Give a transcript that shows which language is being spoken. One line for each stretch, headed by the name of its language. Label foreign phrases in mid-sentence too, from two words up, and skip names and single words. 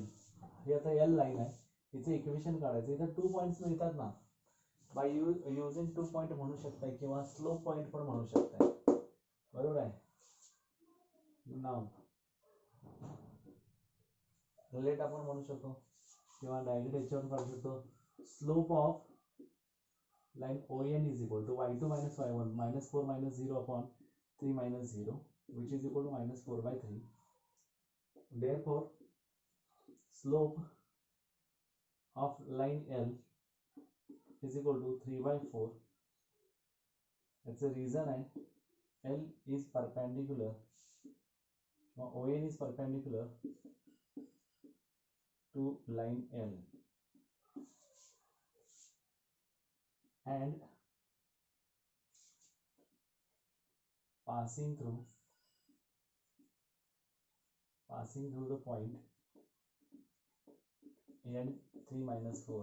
Marathi: हे आता L लाईन आहे इथे इक्वेशन काढायचं. इथं 2 पॉइंट्स मिळतात ना
English: by using 2 point
Marathi: म्हणू शकताय किंवा
English: slope point
Marathi: पण म्हणू शकताय. बरोबर आहे. नाव रिलेट आपण म्हणू शकतो किंवा डायरेक्ट याच्यावर काढू शकतो.
English: slope of line ON is equal to y2 minus y1 minus 4 minus 0 upon 3 minus 0 which is equal to minus 4/3. Therefore, slope of line L is equal to 3/4. That's the reason L is perpendicular or ON is perpendicular to line L and passing through the point n3 minus 4.